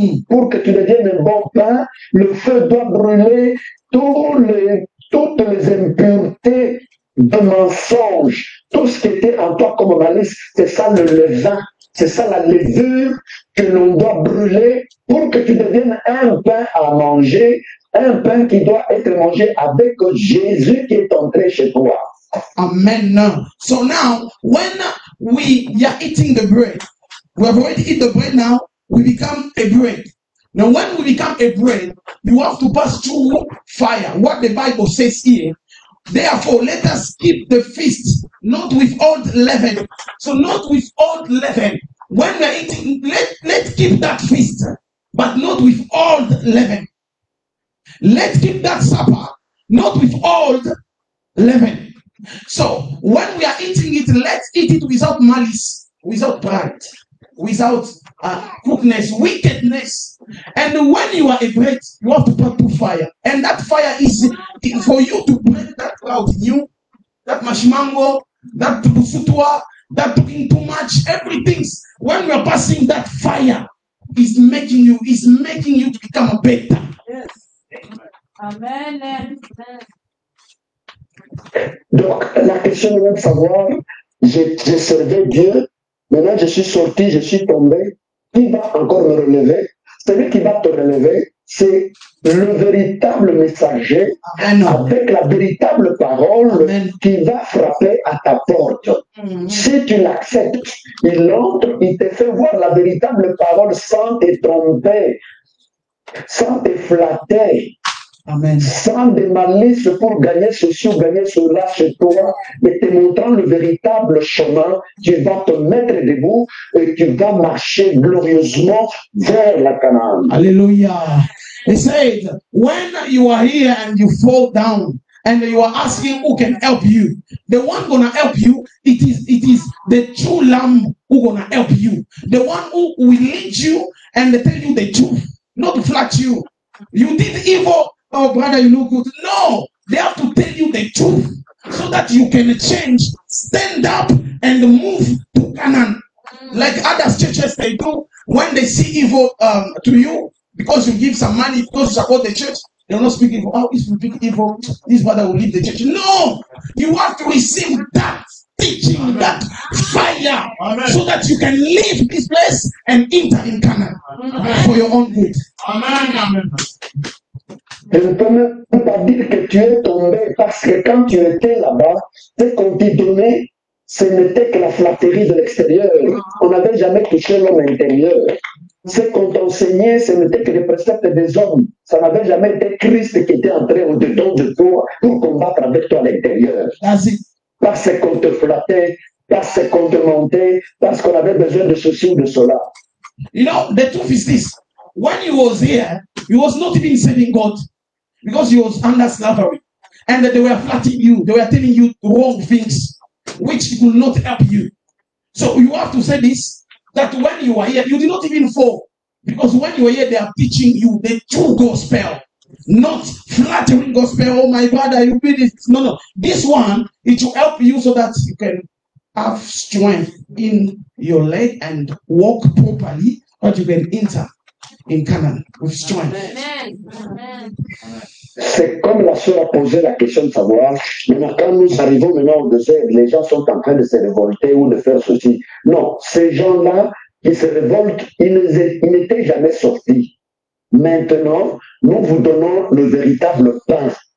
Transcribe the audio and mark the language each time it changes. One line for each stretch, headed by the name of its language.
French: Pour que tu deviennes un bon pain, le feu doit brûler toutes les impuretés de mensonges. Tout ce qui était en toi comme malice, c'est ça le levain. C'est ça la levure que l'on doit brûler pour que tu deviennes un pain à manger, un pain qui doit être mangé avec Jésus qui est entré chez toi. Amen.
English: So now, when we are eating the bread, we have already eaten the bread now, we become a bread. Now, when we become a bread, you have to pass through fire. What the Bible says here. Therefore, let us keep the feast, not with old leaven. So, not with old leaven. When we are eating, let's keep that feast, but not with old leaven. Let's keep that supper, not with old leaven. So, when we are eating it, let's eat it without malice, without pride, without crookedness, wickedness. And when you are a bread, you have to put to fire. And that fire is for you to break that cloud in you, that
Swahili: mashimango,
English: that
Swahili: tubusutwa,
English: that talking too much, everything. When we are passing that fire, is making you to become a better. Yes. Amen.
French: Donc, la question est de savoir, j'ai servi Dieu, maintenant je suis sorti, je suis tombé, qui va encore me relever? Celui qui va te relever, c'est le véritable messager avec la véritable parole qui va frapper à ta porte. Si tu l'acceptes, il entre, il te fait voir la véritable parole sans te tromper, sans te flatter. Amen. Sans des malices pour gagner ceci ou gagner cela chez toi, mais te montrant le véritable chemin, tu vas te mettre debout et tu vas marcher glorieusement vers la Canaan. Hallelujah.
English: He said, when you are here and you fall down and you are asking who can help you, the one gonna help you, it is the true Lamb who gonna help you. The one who will lead you and tell you the truth, not to flatter you. You did evil. Oh, brother, you look good. No, they have to tell you the truth so that you can change, stand up, and move to Canaan. Like other churches they do, when they see evil to you, because you give some money, because you support the church, they will not speak evil. Oh, if you speak evil, this brother will leave the church. No! You have to receive that teaching, that fire, so that you can leave this place and enter in Canaan for your own good. Amen.
French: Je ne peux même pas dire que tu es tombé parce que quand tu étais là-bas, ce qu'on t'y donnait, ce n'était que la flatterie de l'extérieur. On n'avait jamais touché l'homme intérieur. Ce qu'on t'enseignait, ce n'était que les préceptes des hommes. Ça n'avait jamais été Christ qui était entré au-dedans de toi pour combattre avec toi à l'intérieur. Parce qu'on te flattait, parce qu'on te mentait, parce qu'on avait besoin de ceci ou de cela.
English: You know, the truth is this. When he was here, he was not even serving God because he was under slavery. And they were flatting you. They were telling you wrong things, which will not help you. So you have to say this, that when you are here, you did not even fall. Because when you are here, they are teaching you the true gospel. Not flattering gospel. Oh, my brother, you did this. No. This one, it will help you so that you can have strength in your leg and walk properly, but you can enter in Canaan with strength. Amen.
French: C'est comme la sœur a posé la question de savoir, maintenant quand nous arrivons maintenant au désert, les gens sont en train de se révolter ou de faire ceci. Non, ces gens-là qui se révoltent, ils n'étaient jamais sortis. Maintenant, nous vous donnons le véritable pain.